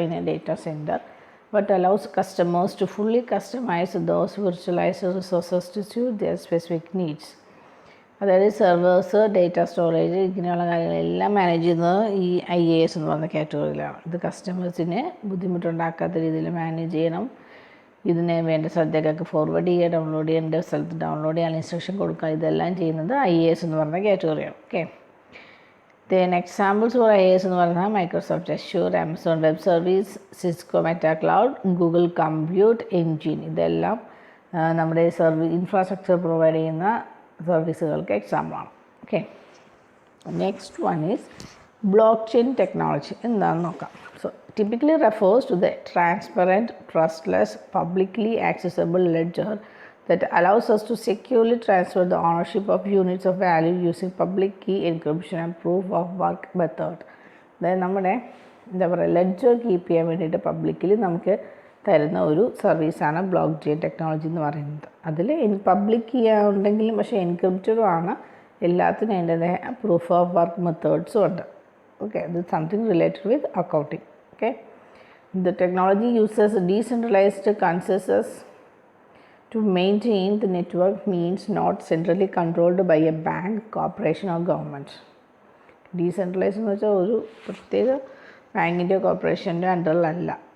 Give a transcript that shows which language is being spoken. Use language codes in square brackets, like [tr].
[en] in a data center, but allows customers to fully customize those virtualized resources to suit their specific needs. [ml] അതായത് servers, data storage, ഇങ്ങനെയുള്ള കാര്യങ്ങളെല്ലാം manage ചെയ്യുന്നത് ഈ IaaS എന്ന് പറയുന്ന കാറ്റഗറിയിലാണ്. ഇത് കസ്റ്റമേഴ്സിന് ബുദ്ധിമുട്ടുണ്ടാക്കാത്ത രീതിയിൽ മാനേജ് ചെയ്യണം. ഇതിന് വേണ്ട സ്ഥലത്തേക്കൊക്കെ ഫോർവേഡ് ചെയ്യുക, ഡൗൺലോഡ് ചെയ്യേണ്ട സ്ഥലത്ത് ഡൗൺലോഡ് ചെയ്യാൻ ഇൻസ്ട്രക്ഷൻ കൊടുക്കുക, ഇതെല്ലാം ചെയ്യുന്നത് IaaS എന്ന് പറഞ്ഞ കാറ്റഗറിയാണ്. Okay, then examples for IaaS എന്ന് പറഞ്ഞാൽ Microsoft assure, Amazon web service, Cisco meta cloud, Google compute engine, ഇതെല്ലാം നമ്മുടെ ഇൻഫ്രാസ്ട്രക്ചർ പ്രൊവൈഡ് ചെയ്യുന്ന സർവീസുകൾക്ക് എക്സാമ്പിളാണ്. Okay, next one is block chain technology. എന്താണെന്ന് നോക്കാം. [en] So typically refers to the transparent, trustless, publicly accessible ledger that allows us to securely transfer the ownership of units of value using public key encryption and proof of work method. [ml] അതായത് നമ്മുടെ എന്താ പറയുക, ledger keep ചെയ്യാൻ വേണ്ടിയിട്ട് publicly നമുക്ക് തരുന്ന ഒരു സർവീസാണ് ബ്ലോക്ക് ചെയിൻ ടെക്നോളജി എന്ന് പറയുന്നത്. അതിൽ പബ്ലിക് കീ ഉണ്ടെങ്കിലും പക്ഷേ എൻക്രിപ്റ്റഡും ആണ്. എല്ലാത്തിനും അതിൻ്റെതായ പ്രൂഫ് ഓഫ് വർക്ക് മെത്തേഡ്സും ഉണ്ട്. [en] Okay, this is something related with accounting. Okay, the technology uses decentralized consensus to maintain the network, means not centrally controlled by a bank, corporation or government. [ml] Decentralized എന്ന് വെച്ചാൽ ഒരു പ്രത്യേക ബാങ്കിൻ്റെയോ കോർപ്പറേഷൻ്റെയോ അണ്ടറിലല്ല.